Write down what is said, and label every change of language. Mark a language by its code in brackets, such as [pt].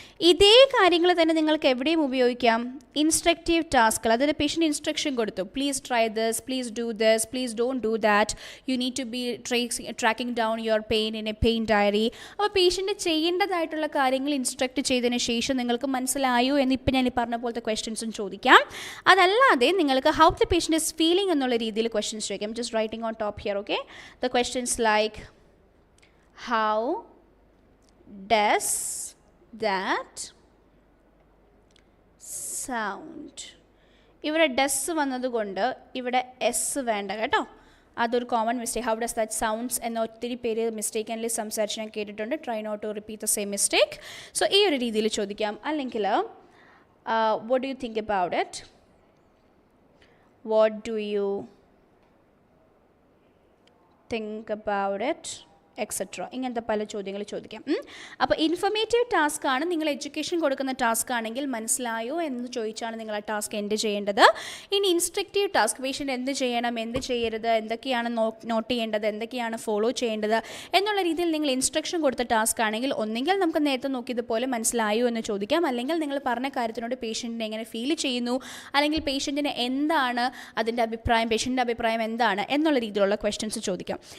[ml] ഇതേ കാര്യങ്ങൾ തന്നെ നിങ്ങൾക്ക് എവിടെയും ഉപയോഗിക്കാം. ഇൻസ്ട്രക്റ്റീവ് ടാസ്കുകൾ, അതായത് പേഷ്യൻ്റ് ഇൻസ്ട്രക്ഷൻ കൊടുത്തു, [en] Please try this, please do this, please don't do that, you need to be tracking down your pain in a pain diary. [ml] അപ്പോൾ പേഷ്യൻ്റ് ചെയ്യേണ്ടതായിട്ടുള്ള കാര്യങ്ങൾ ഇൻസ്ട്രക്റ്റ് ചെയ്തതിന് ശേഷം നിങ്ങൾക്ക് മനസ്സിലായോ എന്ന് ഇപ്പം ഞാൻ ഈ പറഞ്ഞ പോലത്തെ ക്വസ്റ്റ്യൻസും ചോദിക്കാം. അതല്ലാതെ നിങ്ങൾക്ക് [en] how the patient is feeling [ml] എന്നുള്ള രീതിയിൽ ക്വസ്റ്റ്യൻസ് ചോദിക്കാം. [en] Just writing on top here. Okay, the question like how does that sound? [ml] ഇവിടെ ഡസ് വന്നതുകൊണ്ട് ഇവിടെ എസ് വേണ്ട കേട്ടോ. അതൊരു common mistake. [en] how does that sounds [ml] എന്ന ഒത്തിരി പേര് മിസ്റ്റേക്കൻലി സംസാരിച്ച് ഞാൻ കേട്ടിട്ടുണ്ട്. [en] Try not to repeat the same mistake. [ml] So ഈ ഒരു രീതിയിൽ ചോദിക്കാം. [en] അല്ലെങ്കിൽ what do you think about it? What do you think about it, etcetera. [ml] ഇങ്ങനത്തെ പല ചോദ്യങ്ങൾ ചോദിക്കാം. അപ്പോൾ ഇൻഫർമേറ്റീവ് ടാസ്ക് ആണ്. നിങ്ങൾ എഡ്യൂക്കേഷൻ കൊടുക്കുന്ന ടാസ്ക് ആണെങ്കിൽ മനസ്സിലായോ എന്ന് ചോദിച്ചാണ് നിങ്ങൾ ആ ടാസ്ക് എൻഡ് ചെയ്യേണ്ടത്. ഇനി ഇൻസ്ട്രക്റ്റീവ് ടാസ്ക്, പേഷ്യൻ്റ് എന്ത് ചെയ്യണം, എന്ത് ചെയ്യരുത്, എന്തൊക്കെയാണ് നോട്ട് ചെയ്യേണ്ടത്, എന്തൊക്കെയാണ് ഫോളോ ചെയ്യേണ്ടത് എന്നുള്ള രീതിയിൽ നിങ്ങൾ ഇൻസ്ട്രക്ഷൻ കൊടുത്ത ടാസ്ക് ആണെങ്കിൽ ഒന്നെങ്കിൽ നമുക്ക് നേരത്തെ നോക്കിയതുപോലെ മനസ്സിലായോ എന്ന് ചോദിക്കാം, അല്ലെങ്കിൽ നിങ്ങൾ പറഞ്ഞ കാര്യത്തിനോട് പേഷ്യൻറ്റിനെ എങ്ങനെ ഫീൽ ചെയ്യുന്നു, അല്ലെങ്കിൽ പേഷ്യൻറ്റിന് എന്താണ് അതിൻ്റെ അഭിപ്രായം, പേഷ്യൻ്റെ അഭിപ്രായം എന്താണ് എന്നുള്ള രീതിയിലുള്ള ക്വസ്റ്റ്യൻസ് ചോദിക്കാം.